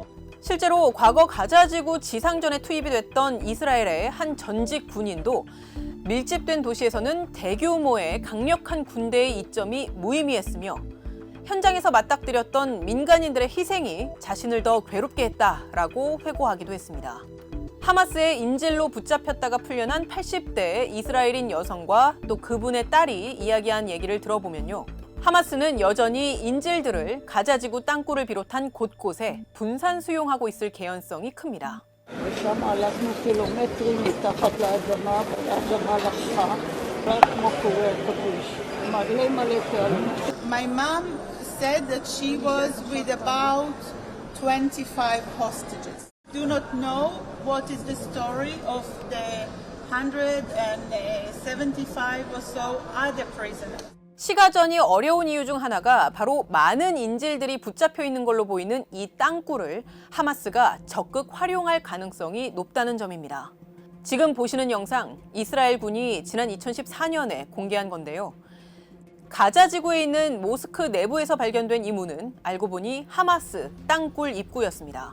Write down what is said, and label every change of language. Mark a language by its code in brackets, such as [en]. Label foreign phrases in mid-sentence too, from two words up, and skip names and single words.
[ko] 실제로 과거 가자지구 지상전에 투입이 됐던 이스라엘의 한 전직 군인도 밀집된 도시에서는 대규모의 강력한 군대의 이점이 무의미했으며 현장에서 맞닥뜨렸던 민간인들의 희생이 자신을 더 괴롭게 했다라고 회고하기도 했습니다. 하마스의 인질로 붙잡혔다가 풀려난 80대의 이스라엘인 여성과 또 그분의 딸이 이야기한 얘기를 들어보면요. 하마스는 여전히 인질들을 가자지구 땅굴을 비롯한 곳곳에 분산 수용하고 있을 개연성이 큽니다. [he] ושם הלכנו קילומטרים מתחת לאדמה, והאדמה לקחה, רק כמו קורי עכביש. מלא מלא פעמים. [en] My mom said that she was with about 25 hostages. Do not know what is the story of the 175 or so other prisoners. [ko] 시가전이 어려운 이유 중 하나가 바로 많은 인질들이 붙잡혀 있는 걸로 보이는 이 땅굴을 하마스가 적극 활용할 가능성이 높다는 점입니다. 지금 보시는 영상, 이스라엘 군이 지난 2014년에 공개한 건데요. 가자 지구에 있는 모스크 내부에서 발견된 이 문은 알고 보니 하마스 땅굴 입구였습니다.